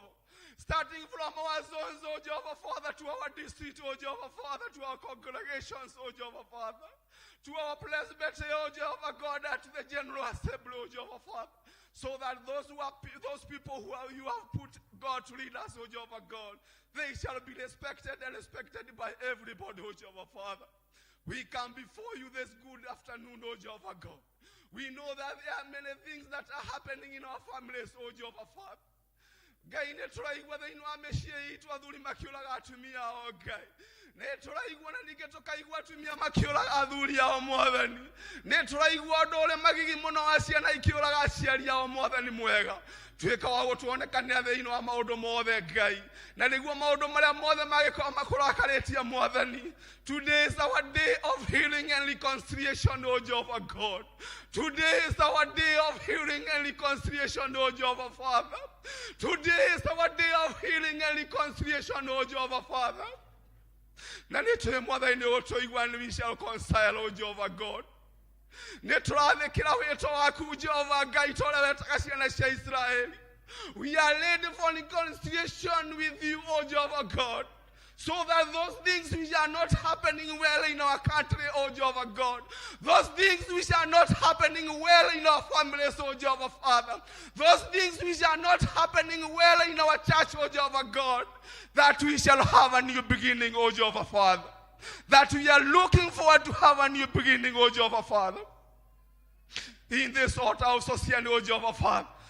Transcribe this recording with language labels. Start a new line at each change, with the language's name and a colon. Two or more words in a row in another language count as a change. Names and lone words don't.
English: Starting from our zones, oh Jehovah Father, to our district, oh Jehovah Father, to our congregations, oh Jehovah Father, to our presbytery, oh Jehovah God, and to the general assembly, oh Jehovah Father, so that those people you have put, God, to lead us, oh Jehovah God, they shall be respected and respected by everybody, oh Jehovah Father. We come before you this good afternoon, oh Jehovah God. We know that there are many things that are happening in our families, oh Jehovah Father.
Kikuyu: Gai ne turaigua thĩinĩ wa mĩciĩ itũ athuri makĩũraga atumia ao Ngai. Nĩ tũraigua na ningĩ tũkaigua atumia makĩũraga athuri ao Mwathani. Nĩ tũraigua ũndũ ũrĩa magigi mũno wa ciana ikĩũraga aciari ao Mwathani mwega. Tuĩka wa gũtuonekania thĩinĩ wa maũndũ mothe Ngai. Na nĩguo maũndũ marĩa mothe magĩkorwo makũrakarĩtie Mwathani.
English: Today is our day of healing and reconciliation, oh Jehovah God. Today is our day of healing and reconciliation, oh Jehovah Father. Today is our day of healing and reconciliation, oh Jehovah Father.
Kikuyu: Na nĩtũĩ Mwathani ũtũigua,
English: and we shall reconcile, oh Jehovah God.
Kikuyu: Nĩtũrathĩkĩra wĩtwa waku Jehovah Ngai ta ũrĩa wetaga ciana cia Israeli.
English: We are ready for reconciliation with you, oh Jehovah God, so that those things which are not happening well in our country, oh Jehovah God, those things which are not happening well in our families, oh Jehovah Father, those things which are not happening well in our church, oh Jehovah God, that we shall have a new beginning, oh Jehovah Father, that we are looking forward to have a new beginning, oh Jehovah Father, in this altar of society, oh Jehovah Father.